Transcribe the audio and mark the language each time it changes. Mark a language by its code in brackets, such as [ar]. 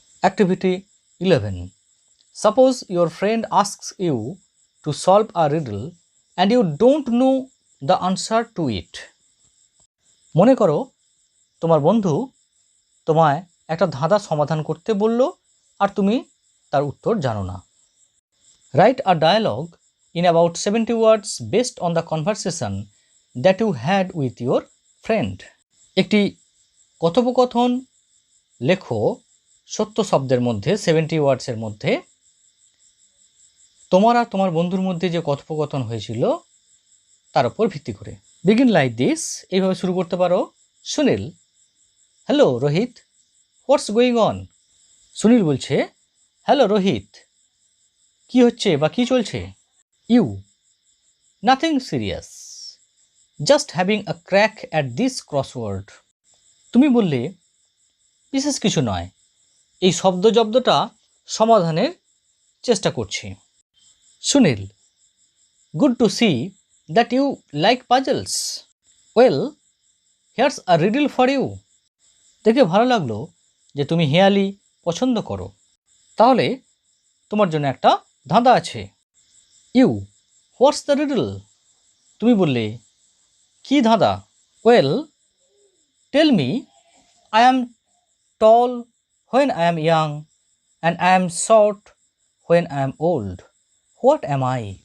[en] Activity 11. Suppose your friend asks you to solve a riddle and you don't know the answer to it. [bn] মনে করো তোমার বন্ধু তোমায় একটা ধাঁধা সমাধান করতে বলল আর তুমি তার উত্তর জানো না। [en] Write a dialogue in about 70 words based on the conversation that you had with your friend. [bn] একটি কথোপকথন লেখো 70 শব্দের মধ্যে, 70 ওয়ার্ডসের মধ্যে তোমার আর তোমার বন্ধুর মধ্যে যে কথোপকথন হয়েছিল তার উপর ভিত্তি করে। [en] begin like this, [bn] এইভাবে শুরু করতে পারো। [en] Sunil, hello Rohit, what's going on. [bn] Sunil বলছে, হ্যালো রোহিত, কি হচ্ছে বা কি চলছে। [en] You, nothing serious, just having a crack at this crossword. [bn] তুমি বললে, বিশেষ কিছু নয়, এই শব্দজব্দটা সমাধানের চেষ্টা করছি। [en] Sunil, good to see that you like puzzles. Well, here's a riddle for you. [bn] দেখে ভালো লাগলো যে তুমি হেঁয়ালি পছন্দ করো, তাহলে তোমার জন্য একটা ধাঁধা আছে। [en] You, what's the riddle. [bn] তুমি বললে, কি ধাঁধা। [en] Well, tell me, I am tall when I am young and I am short when I am old, what am I.